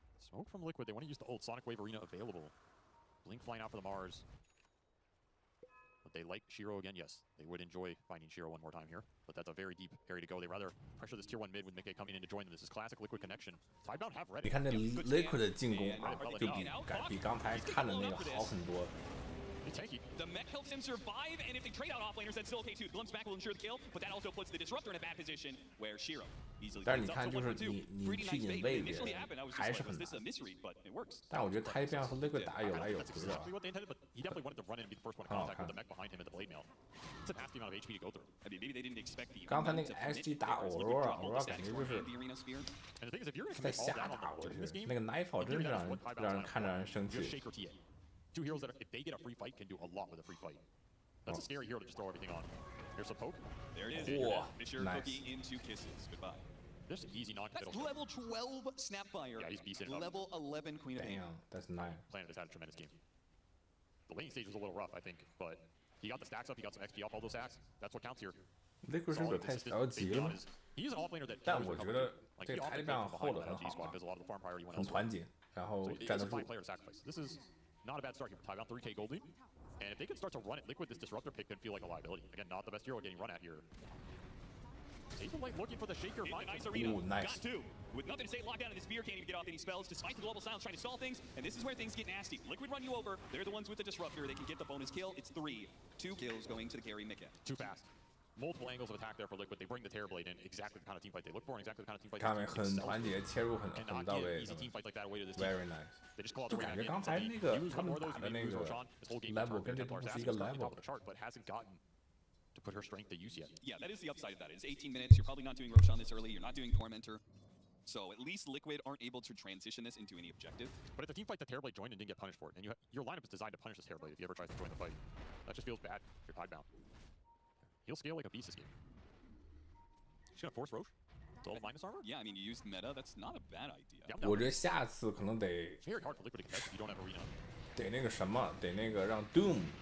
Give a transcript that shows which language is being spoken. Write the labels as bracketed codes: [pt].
[en] Smoke from Liquid. They want to use the old Sonic Wave Arena available. Blink flying out for the Mars. But they like Shiro again. Yes, they would enjoy finding Shiro one more time here. But that's a very deep area to go. They rather pressure this tier 1 mid with Mickey coming in to join them. This is classic Liquid connection. Tidebound have ready. [zh] 你看这 Liquid 的进攻啊，就比刚才看的那个好很多。 [en] The mech helps him survive, and if they trade out offlaners, that's still okay too. Glimpse back will ensure the kill, but that also puts the Disruptor in a bad position where Shiro easily. [zh] 但是你看，就是你去引位别人还是很难。但我觉得Tidebound和 Liquid 打有来有回的。 [en] He definitely wanted to run in and be the first one to contact with the mech behind him at the blade mail. It's a nasty amount of HP to go through. I mean, maybe they didn't expect the. [zh] 刚才那个 XG 打Aurora感觉就是在瞎打过去，那个 Nightfall 真是让人看着让人生气。 [en] 2 heroes that, if they get a free fight, can do a lot with a free fight. That's a scary hero to just throw everything on. Here's a poke. There it is. Fisher cookie into kisses. Goodbye. There's an easy non-committal. That's level 12 Snapfire. Yeah, he's beasting it up. Level 11 Queen of Pain. Damn, that's nice. Planet has had a tremendous game. The lane stage was a little rough, I think, but he got the stacks up. He got some XP off all those stacks. That's what counts here. [zh] Liquid 是不是太着急了？ [en] He's an offlaner that. [zh] 但我觉得这个Tidebound hold 得很好，很团结，然后站得住。 [en] This is not a bad start here for Tidebound, 3K Goldie. And if they can start to run it, Liquid, this Disruptor pick could feel like a liability. Again, not the best hero getting run at here. Saberlight looking for the Shaker. Nice arena. Ooh, nice. Got 2. With nothing to say, lockdown, and the spear can't even get off any spells, despite the global silence trying to stall things. And this is where things get nasty. Liquid run you over. They're the ones with the Disruptor. They can get the bonus kill. It's 3. 2 kills going to the carry Mika. Too fast. Multiple angles of attack there for Liquid. They bring the Terrorblade in, exactly the kind of team fight they look for, and exactly the kind of team fight. [zh] 他们很团结，切入很到位 ， [en] very nice。 [zh] 就感觉刚才那个他们打的那个 level 跟这不是一个 level。 [en] but hasn't gotten to put her strength to use yet. Yeah, that is the upside of that. It's 18 minutes. You're probably not doing Roshan this early. You're not doing Tormentor. So at least Liquid aren't able to transition this into any objective. But it's a team fight that Terrorblade joined and didn't get punished for it. And your lineup is designed to punish this Terrorblade if he ever tries to join the fight. That just feels bad if you're Tidebound. He'll scale like a beast this game. He's gonna force Roche to all minus armor? Yeah, I mean, you used meta. That's not a bad idea. [zh] 我觉得下次可能得 [en] very hard for Liquid to contest if you don't have arena. [zh] 得那个什么，得那个让 Doom